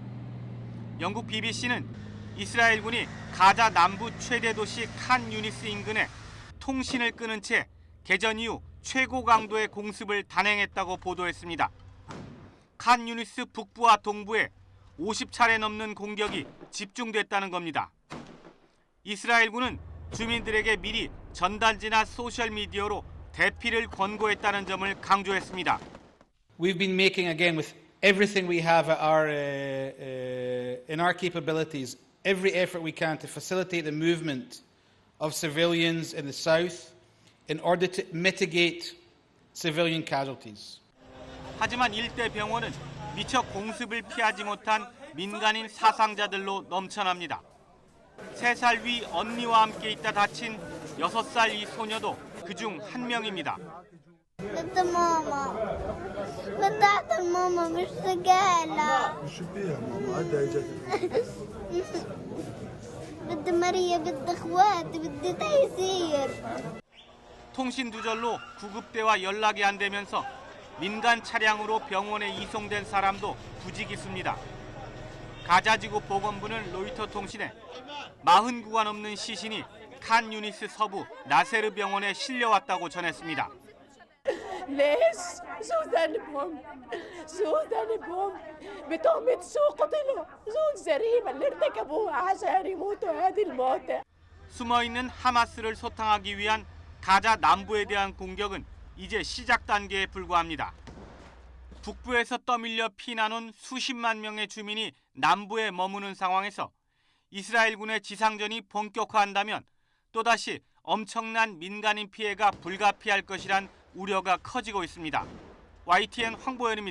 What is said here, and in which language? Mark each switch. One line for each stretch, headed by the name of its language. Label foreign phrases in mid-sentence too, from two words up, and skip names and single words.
Korean: 영국 BBC는 이스라엘군이 가자 남부 최대 도시 칸 유니스 인근에 통신을 끊은 채 개전 이후 최고 강도의 공습을 단행했다고 보도했습니다. 칸 유니스 북부와 동부에 50차례 넘는 공격이 집중됐다는 겁니다. 이스라엘군은 주민들에게 미리 전단지나 소셜미디어로 대피를 권고했다는 점을 강조했습니다.
English: We've been making again with everything we have at in our capabilities, every effort we can to facilitate the movement of civilians in the south in order to mitigate civilian casualties.
Korean: 하지만 일대 병원은 미처 공습을 피하지 못한 민간인 사상자들로 넘쳐납니다. 3살 위 언니와 함께 있다 다친 6살 이 소녀도 그중 한 명입니다.
Arabic: بدي ماما بدي الماما مش سجالة شو فيها ماما هدا اجت بدي مريم بدي اخواتي بدي تيسير
Korean: 통신 두절로 구급대와 연락이 안 되면서 민간 차량으로 병원에 이송된 사람도 부지기수입니다. 가자지구 보건부는 로이터 통신에 40구가 넘는 시신이 칸 유니스 서부 나세르 병원에 실려왔다고 전했습니다.
Arabic: ليش؟ شو ذنبهم؟ شو ذنبهم؟ بتهمة شو قتلوا؟ شو الجريمة اللي ارتكبوها عشان يموتوا هذه الموتى؟
Korean: 숨어있는 하마스를 소탕하기 위한 가자 남부에 대한 공격은 이제 시작 단계에 불과합니다. 북부에서 떠밀려 피난 온 수십만 명의 주민이 남부에 머무는 상황에서 이스라엘군의 지상전이 본격화한다면 또다시 엄청난 민간인 피해가 불가피할 것이란 우려가 커지고 있습니다.